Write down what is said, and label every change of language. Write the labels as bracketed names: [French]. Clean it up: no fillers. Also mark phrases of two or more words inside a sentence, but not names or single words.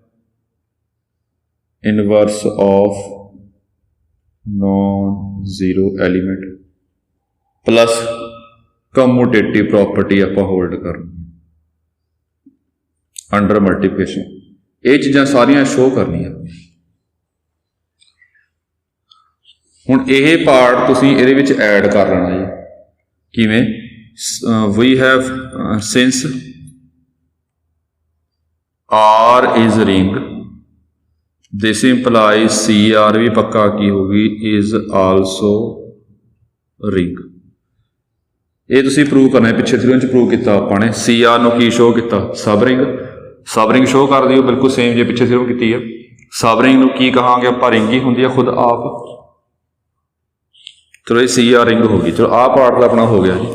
[English] inverse of non zero element plus commutative property [Punjabi] ਆਪਾਂ ਹੋਲਡ ਕਰਨੀ [English] under multiplication. [Punjabi] ਇਹ ਚੀਜ਼ਾਂ ਸਾਰੀਆਂ ਸ਼ੋ ਕਰਨੀਆਂ। ਹੁਣ ਇਹ ਪਾਰਟ ਤੁਸੀਂ ਇਹਦੇ ਵਿੱਚ ਐਡ ਕਰ ਲੈਣਾ ਜੀ। ਕਿਵੇਂ? [English] we have since R is ring, this implies CR [Punjabi] ਵੀ ਪੱਕਾ ਕੀ ਹੋਗੀ [English] is also ring। [Punjabi] ਇਹ ਤੁਸੀਂ ਪ੍ਰੂਵ ਕਰਨਾ ਹੈ। ਪਿੱਛੇ ਥਿਊਰਮ 'ਚ ਪ੍ਰੂਵ ਕੀਤਾ ਆਪਾਂ ਨੇ। CR ਨੂੰ ਕੀ ਸ਼ੋ ਕੀਤਾ? [English] sub ring [Punjabi] ਸ਼ੋ ਕਰ ਦਿਓ ਬਿਲਕੁਲ ਸੇਮ ਜੇ ਪਿੱਛੇ ਥਿਊਰਮ ਕੀਤੀ ਹੈ। [English] sub ring [Punjabi] ਨੂੰ ਕੀ ਕਹਾਂਗੇ ਆਪਾਂ? ਰਿੰਗ ਹੀ ਹੁੰਦੀ ਆ ਖੁਦ ਆਪ। ਚਲੋ ਇਹ CR ਰਿੰਗ ਹੋ ਗਈ। ਚਲੋ ਆਹ ਪਾਰਟ ਤਾਂ ਆਪਣਾ ਹੋ ਗਿਆ ਜੀ।